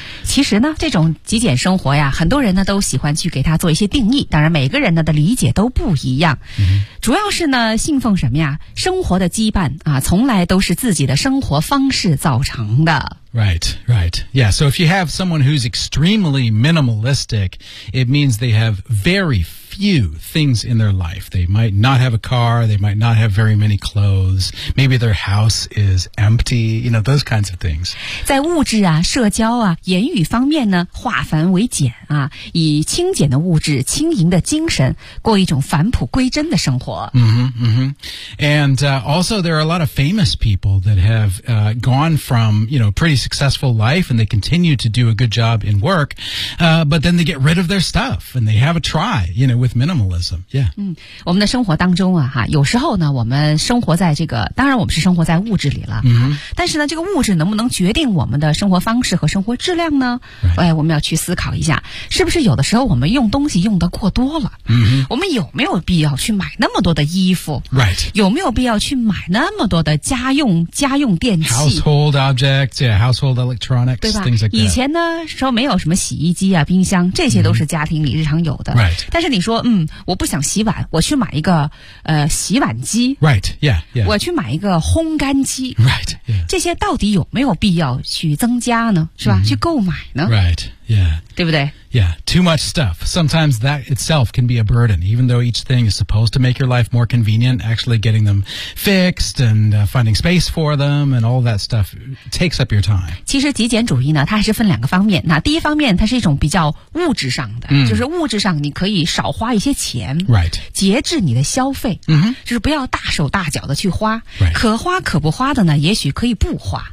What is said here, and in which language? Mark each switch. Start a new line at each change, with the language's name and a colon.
Chinese: 其实呢，这种极简生活呀，很多人呢都喜欢去给它做一些定义，当然每个人呢的理解都不一样。主要是呢信奉什么呀，生活的羁绊啊，从来都是自己的生活方式造成的。
English: Right, right. Yeah, so if you have someone who's extremely minimalistic, it means they have very few things in their life. They might not have a car, they might not have very many clothes, maybe their house is empty, you know, those kinds of things.
Chinese: 在物质啊、社交啊、言语方面呢，化繁为简啊，以清简的物质、轻盈的精神，过一种返璞归真的生活。
English: And also there are a lot of famous people that have gone from, you know, pretty successful life and they continue to do a good job in work, but then they get rid of their stuff and they have a try, you know, with minimalism. Yeah.
Chinese: 我们的生活当中啊，有时候呢，我们生活在这个，当然我们是生活在物质里了。但是呢，这个物质能不能决定我们的生活方式和生活质量呢？
English: Right.
Chinese: 我们要去思考一下，是不是有的时候我们用东西用得过多了？我们有没有必要去买那么多的衣服？
English: Right.
Chinese: 有没有必要去买那么多的家用电器？
English: Household objects, yeah. Household electronics,
Chinese: 对吧？
English: Things like that.
Chinese: 以前呢，说没有什么洗衣机啊、冰箱，这些都是家庭里日常有的。
English: Right.
Chinese: 但是你说，我不想洗碗，我去买一个洗碗机。
English: Right. Yeah. Yeah.
Chinese: 我去买一个烘干机。
English: Right. Yeah.
Chinese: 这些到底有没有必要去增加呢？是吧？去购买呢
English: ？Right. Yeah.
Chinese: 对不对？
English: Yeah, too much stuff. Sometimes that itself can be a burden, even though each thing is supposed to make your life more convenient, actually getting them fixed and finding space for them and all that stuff takes up your time.
Chinese: 其实极简主义呢，它还是分两个方面。那第一方面，它是一种比较物质上的，就是物质上你可以少花一些钱，
English: right.
Chinese: 节制你的消费，就是不要大手大脚的去花，
English: right.
Chinese: 可花可不花的呢，也许可以不花。